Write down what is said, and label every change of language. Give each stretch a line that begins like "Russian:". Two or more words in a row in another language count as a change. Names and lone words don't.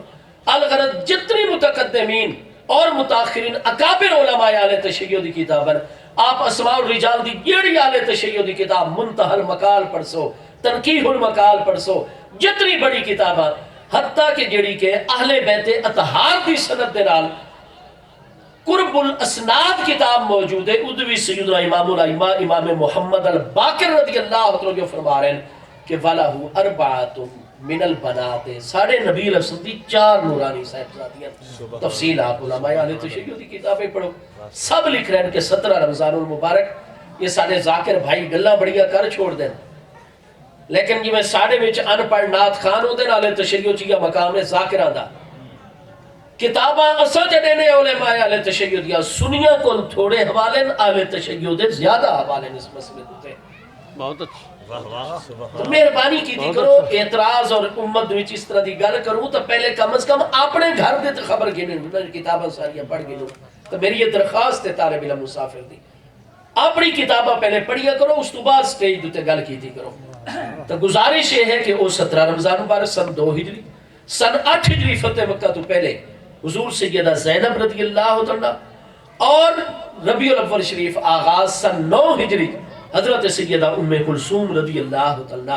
Punjabi: الغرض جتنی متقدمین اور متاخرین اکابر علماء اہل تشیع دی کتابیں، آپ اسماء الرجال دی جیڑی اہل تشیع دی کتاب منتہی المقال پڑھ سو، تنقیح المقال پڑھ سو، جتنی بڑی کتاباں، حتیٰ کہ جیڑی کہ اہل بیت اطہار دی سند دے نال قرب الاسناد کتاب موجود ہے، ادوی سیدنا امام الائمہ امام محمد الباقر
Arabic: رضی اللہ عنہ
Punjabi: جو فرما رہے ہیں کہ
Arabic: وَلَهُ أَرْبَعَةٌ من البنات،
Punjabi: ساڑھے نبی رسول دی 4 نورانی صاحبزادیاں. تفصیل آپ علماء اہل تشیع دی کتابیں پڑھو. سب لکھ رہے ہیں کہ 17 رمضان المبارک یہ سارے ذاکر بھائی گلاں بڑیاں کر چھوڑ دیں، لیکن جی میں ساڑھے وچ ان پڑھ نات خان ہوندے اہل تشیع چیا مقام ہے ذاکراں دا. کتاباں اساں جڑے نے علماء اہل تشیع دیا سنیاں کول تھوڑے حوالے اہل تشیع دے زیادہ حوالے اس مسئلے تے. بہت اچھا. تو مہربانی کیتی کرو اعتراض اور امت وچ اس طرح دی گل کروں تو پہلے کم از کم اپنے گھر دے تے خبر گھنے کتاباں ساریاں پڑھ گئے. تو میری یہ درخواست ہے طالب علم مسافر دی، اپنی کتاباں پہلے پڑھیا کرو، اس تو بعد سٹیج تے گل کیتی کرو. تو گزارش یہ ہے کہ وہ 17 رمضان مبارک سن 2 ہجری سن 8 ہجری فتح مکہ تو پہلے حضور سیدہ زینب
Arabic: رضی اللہ عنہ
Punjabi: اور ربیع الاول شریف آغاز سن 9 ہجری حضرت سیدہ ام کلثوم
Arabic: رضی اللہ عنہ.